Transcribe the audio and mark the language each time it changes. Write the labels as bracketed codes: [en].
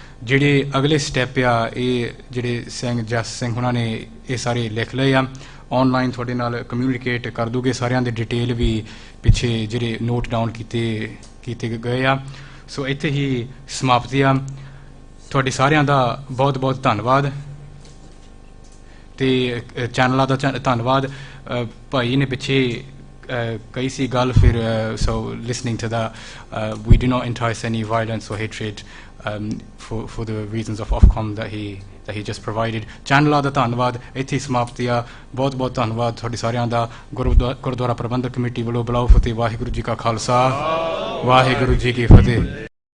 [pa] ਜਿਹੜੇ ਅਗਲੇ ਸਟੈਪ ਆ ਇਹ ਜਿਹੜੇ ਸਿੰਘ ਜਸ ਸਿੰਘ ਉਹਨਾਂ ਨੇ ਇਹ ਸਾਰੇ ਲਿਖ ਲਏ ਆ, ਆਨਲਾਈਨ ਤੁਹਾਡੇ ਨਾਲ ਕਮਿਊਨੀਕੇਟ ਕਰ ਦੂਗੇ। ਸਾਰਿਆਂ ਦੇ ਡਿਟੇਲ ਵੀ ਪਿੱਛੇ ਜਿਹੜੇ ਨੋਟ ਡਾਊਨ ਕੀਤੇ ਗਏ ਆ। ਸੋ ਇੱਥੇ ਹੀ ਸਮਾਪਤੀ ਆ। ਤੁਹਾਡੇ ਸਾਰਿਆਂ ਦਾ ਬਹੁਤ ਬਹੁਤ ਧੰਨਵਾਦ ਤੇ ਚੈਨਲਾਂ ਦਾ ਧੰਨਵਾਦ। ਭਾਈ ਨੇ ਪਿੱਛੇ ਕਹੀ ਸੀ ਗੱਲ ਫਿਰ, [en] so listening to that, we do not entice any violence or hatred for the reasons of Ofcom that he just provided. [pa] ਚੈਨਲਾਂ ਦਾ ਧੰਨਵਾਦ। ਇੱਥੇ ਹੀ ਸਮਾਪਤੀ ਆ। ਬਹੁਤ ਬਹੁਤ ਧੰਨਵਾਦ ਤੁਹਾਡੇ ਸਾਰਿਆਂ ਦਾ। ਗੁਰਦੁਆਰਾ ਪ੍ਰਬੰਧਕ ਕਮੇਟੀ ਵੱਲੋਂ ਬਲਾਓ ਫਤਿਹ। ਵਾਹਿਗੁਰੂ ਜੀ ਕਾ ਖਾਲਸਾ, ਵਾਹਿਗੁਰੂ ਜੀ ਕੀ ਫਤਿਹ।